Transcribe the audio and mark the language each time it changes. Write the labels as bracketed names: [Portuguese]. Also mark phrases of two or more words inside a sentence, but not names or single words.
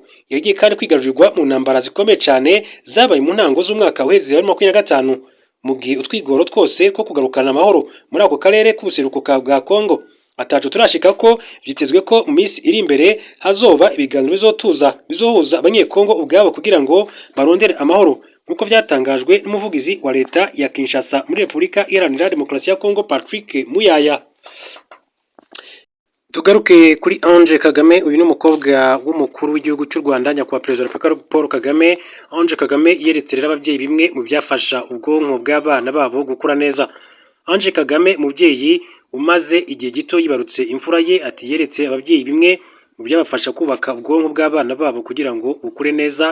[Rundi] Yagiye kandi kwigarurirwa mu ntambara zikomeye cyane zabaye mu ntango z'umwaka w'iheze wa 2025, mu gihe utwigoro twose ko kugarukana amahoro muri ako karere k'ubuseruko bwa Kongo atacu turashika ko vyitezwe ko mu minsi iri imbere hazoba ibiganiro bizohuza abanyekongo ubwabo kugira ngo barondere amahoro. [Kinyarwanda] nk'uko byatangajwe n'umuvugizi wa leta ya Kinshasa muri Repubulika Iharanira Demokarasi ya Kongo Patrick Muyaya. Tugaruke kuri Ange Kagame, uyu ni umukobwa w'umukuru w'igihugu cy'u Rwanda nyakubahwa perezida wa Repubulika Paul Kagame. Ange Kagame yeretse rero ababyeyi bimwe mu byafasha ubwonko bw'abana babo gukura neza. Ange Kagame, umubyeyi umaze igihe gito yibarutse imfura ye, ati yeretse ababyeyi bimwe mu byabafasha kubaka ubwonko bw'abana babo kugira ngo bukure neza.